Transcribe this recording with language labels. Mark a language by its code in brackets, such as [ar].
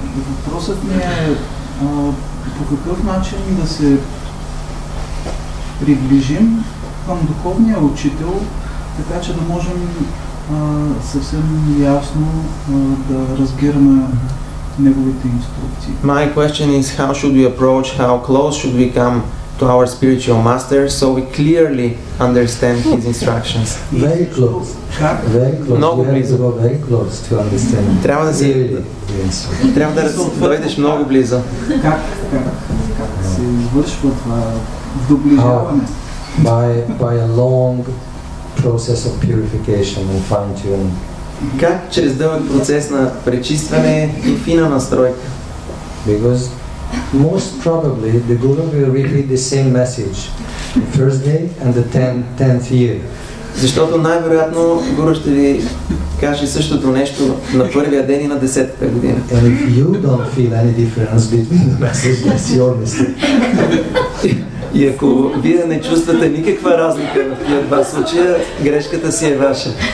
[bg] въпросът ми е по какъв начин да се приближим към духовния учител, така че да можем съвсем ясно да разбираме неговите инструкции. [en] my question is how should we approach, how close should we come to our spiritual master so we clearly understand his instructions. Very close. Very close. [bg] Много [en] You have [bg] близо. [en] to go very close to understand. [bg] Трябва да дойдеш много близо. Как се извършва това доближаване? [en] By a long process of purification and fine-tuning. [bg] Как чрез дълъг процес на пречистване и фина настройка? [en] Because most probably the Guru will repeat the same message the first day and the 10th year. [bg] Защото най-вероятно Гуру ще ви каже същото нещо на първия ден и на 10-та година. [en] And if you don't feel any difference between the message, that's your mistake. [bg] И ако вие не чувствате никаква разлика в тия два случая, грешката си е ваша.